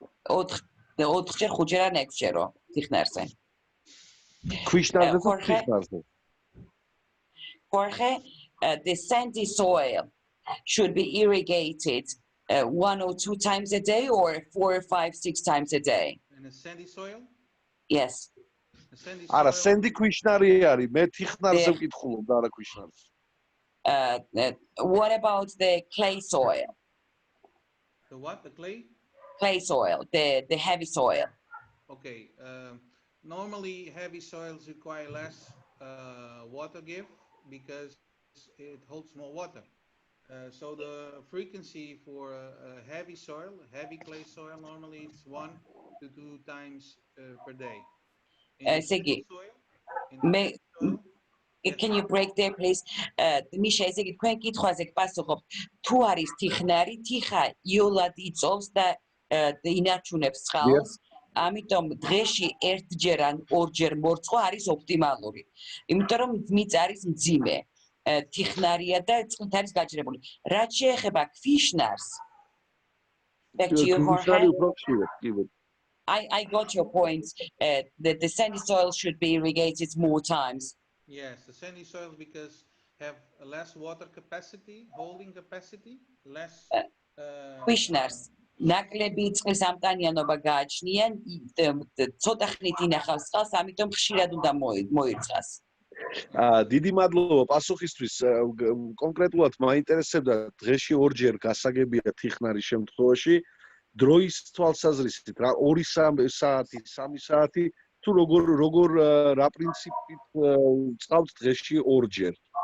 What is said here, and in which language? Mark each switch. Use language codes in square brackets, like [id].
[ka] 4-ჯერ, 5-ჯერ ან 6-ჯერო თიხნარზე. ქვიშნარზე თუ თიხნარზე? [en] Jorge, the sandy soil should be irrigated 1 or 2 times a day, or 4, 5, 6 times a day? In a sandy soil? Yes. The sandy [ka] არა, [en] soil. [ka] სენდი ქვიშნარი არის, მე თიხნარზე ვკითხულობ და არა ქვიშნარზე. [en] What about the clay soil? The what? The clay? Clay soil, the heavy soil. Okay. Normally, heavy soils require less water give because it holds more water. So the frequency for heavy soil, heavy clay soil, normally it's 1 to 2 times per day. In the sandy soil, Can you break there, please? [ka] Misha, ესე იგი თქვენ კითხვაზე გპასუხობთ, თუ არის თიხნარი, თიხა იოლად იწოვს და ინარჩუნებს წყალს, ამიტომ დღეში ერთჯერ ან ორჯერ მორწყვა არის ოპტიმალური. იმიტომ რომ მიწა არის მძიმე, თიხნარია და წყლით არის გაჭრებული. რაც შეეხება ქვიშნარს, [en] back to you, Jorge. I got your point that the sandy soil should be irrigated more times. Yes, the sandy soils because have less water capacity, holding capacity, less. [ka] Ქვიშნარს ნაკლები წყლის ამტანიანობა გააჩნიან, ცოტა ხნით ინახავს წყალს, ამიტომ ხშირად უნდა მოირწყას. დიდი მადლობა პასუხისთვის. კონკრეტულად მაინტერესებდა დღეში ორჯერ გასაგებია თიხნარის შემთხვევაში, დროის თვალსაზრისით რა 2-3 საათი, 3 საათი თუ როგორ რა პრინციპით წყავთ დღეში ორჯერ.